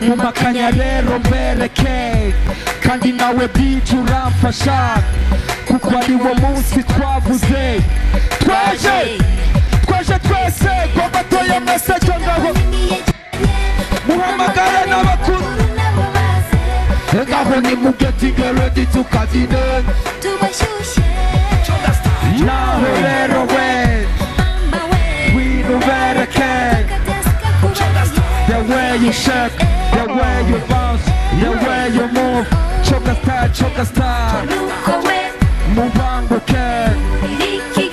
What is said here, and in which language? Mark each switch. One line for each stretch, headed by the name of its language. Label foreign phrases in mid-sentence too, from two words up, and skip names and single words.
Kinyarwanda: Mu makanya rero mbereke. Kandi nawe DJ uramfasha. Kuko ari wo munsi twavuze. Twaje, twaje twese. Ngo batoye mwese cyo ngaho. Muhamagara n'abakuru. Ngaho ni mu
English: getting ready to cut it down.
Kinyarwanda: Naho rero we, we nubereke.
English: The way you shake, the way you bounce, the way you move.
Kinyarwanda: Choka style, choka style. Mubanguke.